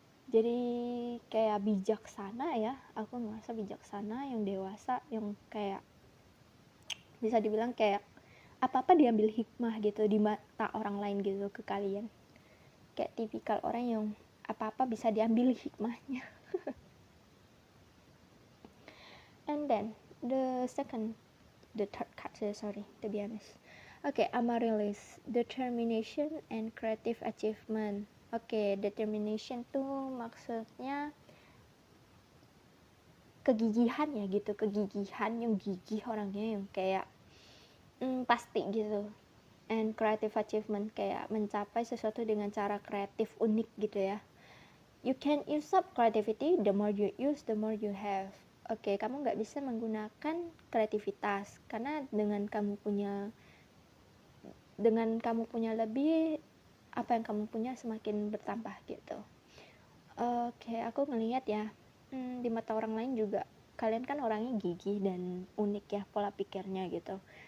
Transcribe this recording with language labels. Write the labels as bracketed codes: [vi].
[id] Jadi kayak bijaksana ya, aku merasa bijaksana, yang dewasa, yang kayak bisa dibilang kayak apa-apa diambil hikmah gitu di mata orang lain gitu ke kalian. Kayak tipikal orang yang apa-apa bisa diambil hikmahnya. [en] And then the third card, sorry to be honest. Amaryllis, determination and creative achievement. [id] Determination tuh maksudnya kegigihan ya gitu, kegigihan, yang gigih orangnya, yang kayak pasti gitu. [en] And creative achievement, [id] kayak mencapai sesuatu dengan cara kreatif, unik gitu ya. [en] You can use up creativity, the more you use, the more you have. [id] Kamu nggak bisa menggunakan kreativitas, karena dengan kamu punya lebih, apa yang kamu punya semakin bertambah gitu. Aku ngelihat ya, di mata orang lain juga kalian kan orangnya gigih dan unik ya pola pikirnya gitu.